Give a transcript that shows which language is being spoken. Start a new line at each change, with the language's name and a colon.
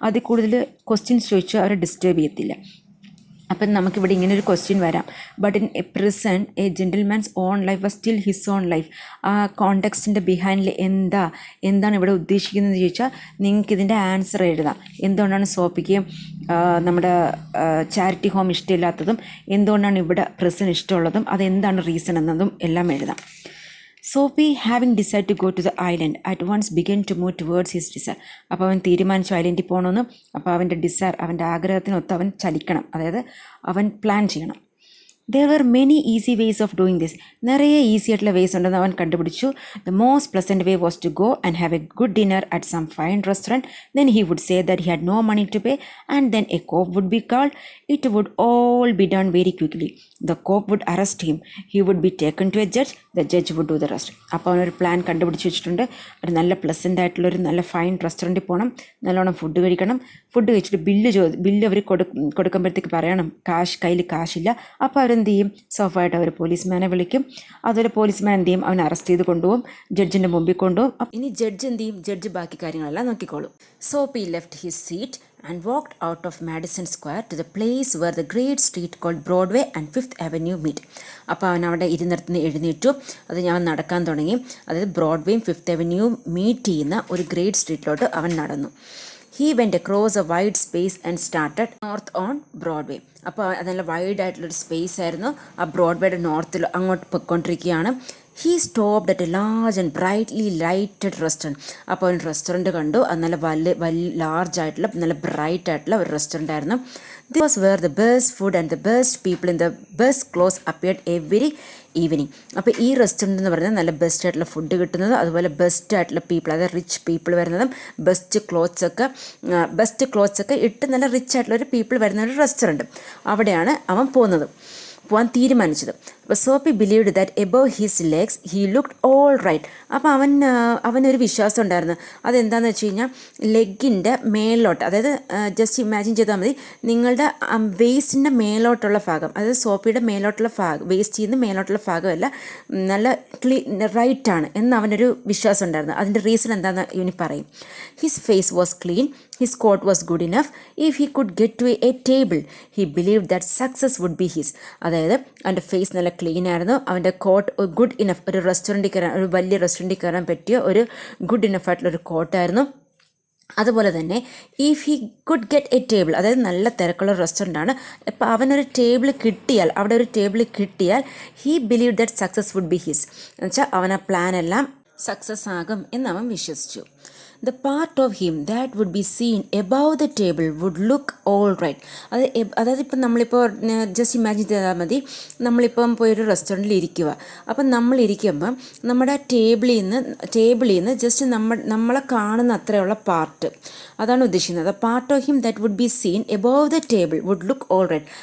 Malayalam: അതിൽ കൂടുതൽ ക്വസ്റ്റ്യൻസ് ചോദിച്ചോ അവരെ ഡിസ്റ്റർബ് ചെയ്യത്തില്ല. അപ്പം നമുക്കിവിടെ ഇങ്ങനെ ഒരു ക്വസ്റ്റ്യൻ വരാം,
English: but in a prison a gentleman's own life
Malayalam: was still his own life. ആ കോണ്ടെക്സ്റ്റിൻ്റെ ബിഹൈൻഡിൽ എന്താണ് ഇവിടെ ഉദ്ദേശിക്കുന്നതെന്ന് ചോദിച്ചാൽ നിങ്ങൾക്ക് ഇതിൻ്റെ ആൻസർ എഴുതാം. എന്തുകൊണ്ടാണ് സോപ്പിക്ക് നമ്മുടെ ചാരിറ്റി ഹോം ഇഷ്ടമില്ലാത്തതും എന്തുകൊണ്ടാണ് ഇവിടെ പ്രിസൺ ഇഷ്ടമുള്ളതും അതെന്താണ് റീസൺ എന്നതും എല്ലാം എഴുതാം.
English: Soapy, having decided to go to the island, at once began to move towards his desire.
Malayalam: അപ്പോൾ അവൻ തീരുമാനിച്ചു ഐലൻഡിൽ പോകണമെന്ന്. അപ്പോൾ അവൻ്റെ അവൻ്റെ ആഗ്രഹത്തിനൊത്ത് അവൻ ചലിക്കണം, അതായത് അവൻ പ്ലാൻ ചെയ്യണം.
English: There were many easy ways of doing this.
Malayalam: നിറയെ ഈസി ആയിട്ടുള്ള വേസ് ഉണ്ടെന്ന് അവൻ കണ്ടുപിടിച്ചു.
English: The most pleasant way was to go and have a good dinner at some fine restaurant. Then he would say that he had no money to pay, and then a cop would be called. It would all be done very quickly. The cop would arrest him. He would be taken to a judge. The judge would do the rest.
Malayalam: അപ്പോൾ അവനൊരു plan കണ്ടുപിടിച്ച് വെച്ചിട്ടുണ്ട്. ഒരു നല്ല pleasant ആയിട്ടുള്ളൊരു നല്ല fine റെസ്റ്റോറൻറ്റിൽ പോകണം, നല്ലോണം ഫുഡ് കഴിക്കണം. ഫുഡ് കഴിച്ചിട്ട് ബില്ല് അവർ കൊടുക്കുമ്പോഴത്തേക്ക് പറയണം കയ്യിൽ കാശില്ല. അപ്പോൾ അവരെന്ത് ചെയ്യും, സോഫായിട്ട് അവർ പോലീസ്മാനെ വിളിക്കും. അതുപോലെ പോലീസ്മാൻ എന്ത് ചെയ്യും, അവനെ അറസ്റ്റ് ചെയ്ത് കൊണ്ടുപോകും, ജഡ്ജിൻ്റെ മുമ്പിൽ കൊണ്ടുപോകും. ഇനി ജഡ്ജ് എന്ത് ചെയ്യും, ജഡ്ജ് ബാക്കി കാര്യങ്ങളെല്ലാം നോക്കിക്കോളും.
English: Soapy left his seat and walked out of Madison Square to the place where the great street called Broadway and Fifth Avenue meet.
Malayalam: അപ്പോൾ അവൻ അവിടെ ഇരുന്നിടത്തുനിന്ന് എഴുന്നേറ്റു. അത് ഞാൻ നടക്കാൻ തുടങ്ങി. അതായത് ബ്രോഡ്വേയും ഫിഫ്ത്ത് അവന്യൂവും മീറ്റ് ചെയ്യുന്ന ഒരു ഗ്രേറ്റ് സ്ട്രീറ്റിലോട്ട് അവൻ നടന്നു.
English: He went across a wide space and started north on Broadway.
Malayalam: അപ്പോൾ നല്ല വൈഡ് ആയിട്ടുള്ളൊരു സ്പേസ് ആയിരുന്നു. ആ ബ്രോഡ്വേയുടെ നോർത്തിൽ അങ്ങോട്ട് പൊയ്ക്കൊണ്ടിരിക്കുകയാണ്.
English: He stopped at a large and brightly lighted restaurant.
Malayalam: അപ്പോൾ അവൻ റെസ്റ്റോറൻറ്റ് കണ്ടു. അത് നല്ല വലിയ ലാർജ് ആയിട്ടുള്ള നല്ല ബ്രൈറ്റ് ആയിട്ടുള്ള ഒരു റെസ്റ്റോറൻ്റ് ആയിരുന്നു.
English: This was where the best food and the best people in the best clothes appeared every evening.
Malayalam: അപ്പോൾ ഈ റെസ്റ്റോറൻറ്റ് എന്ന് പറയുന്നത് നല്ല ബെസ്റ്റ് ആയിട്ടുള്ള ഫുഡ് കിട്ടുന്നത്, അതുപോലെ ബെസ്റ്റ് ആയിട്ടുള്ള പീപ്പിൾ, അതായത് റിച്ച് പീപ്പിൾ വരുന്നതും ബെസ്റ്റ് ക്ലോത്ത്സ് ഒക്കെ ഇട്ട് നല്ല റിച്ച് ആയിട്ടുള്ളൊരു പീപ്പിൾ വരുന്ന ഒരു റെസ്റ്റോറൻറ്റ്, അവിടെയാണ് അവൻ പോകുന്നത്. പോകാൻ തീരുമാനിച്ചത്.
English: അപ്പോൾ Soapy believed that above his legs he looked all right.
Malayalam: അപ്പോൾ അവനൊരു വിശ്വാസം ഉണ്ടായിരുന്നു. അതെന്താണെന്ന് വെച്ച് കഴിഞ്ഞാൽ ലെഗിൻ്റെ മേലോട്ട്, അതായത് ജസ്റ്റ് ഇമാജിൻ ചെയ്താൽ മതി, നിങ്ങളുടെ വേസ്റ്റിൻ്റെ മേലോട്ടുള്ള ഭാഗം, അതായത് സോപ്പിയുടെ മേലോട്ടുള്ള ഭാഗം, വേസ്റ്റിൽ നിന്ന് മേലോട്ടുള്ള ഭാഗമല്ല, നല്ല റൈറ്റാണ് എന്ന് അവനൊരു വിശ്വാസം ഉണ്ടായിരുന്നു. അതിൻ്റെ റീസൺ എന്താണെന്ന് ഇവന് പറയും. His face was clean,
English: his coat was good enough. If he could get to a table, he believed that success would be his.
Malayalam: അതായത് അവൻ്റെ ഫേസ് നല്ല ക്ലീൻ ആയിരുന്നു, അവൻ്റെ കോട്ട് ഗുഡ് ഇനഫ്, ഒരു റെസ്റ്റോറൻറ്റിൽ കയറാൻ, ഒരു വലിയ റെസ്റ്റോറൻറ്റിൽ കയറാൻ പറ്റിയ ഒരു ഗുഡ് ഇനഫ് ആയിട്ടുള്ളൊരു കോട്ടായിരുന്നു. അതുപോലെ തന്നെ
English: if he could get a table,
Malayalam: അതായത് നല്ല തിരക്കുള്ള റെസ്റ്റോറൻ്റാണ്, അപ്പോൾ അവനൊരു ടേബിൾ കിട്ടിയാൽ, അവിടെ ഒരു ടേബിൾ കിട്ടിയാൽ
English: he believe that success would be his,
Malayalam: എന്നുവെച്ചാൽ അവൻ ആ പ്ലാൻ എല്ലാം സക്സസ് ആകും എന്ന് അവൻ വിശ്വസിച്ചു.
English: The part of him that would be seen above the table would look all right.
Malayalam: അതായത് ഇപ്പം നമ്മളിപ്പോൾ ജസ്റ്റ് ഇമാജിൻ ചെയ്താൽ മതി, നമ്മളിപ്പം പോയൊരു റെസ്റ്റോറൻറ്റിൽ ഇരിക്കുക. അപ്പം നമ്മളിരിക്കുമ്പം നമ്മുടെ ടേബിളിൽ നിന്ന് ജസ്റ്റ് നമ്മളെ കാണുന്ന അത്രയുള്ള പാർട്ട്, അതാണ് ഉദ്ദേശിക്കുന്നത്.
English: Part of him that would be seen above the table would look all right.